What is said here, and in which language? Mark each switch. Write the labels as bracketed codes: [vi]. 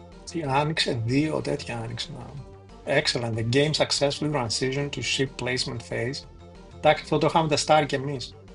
[el] Τι άνοιξε, δύο τέτοια άνοιξε. [en] Excellent. The game successfully transitioned to ship placement phase. [el] Εντάξει, αυτό το είχαμε τεστάρει κι εμείς.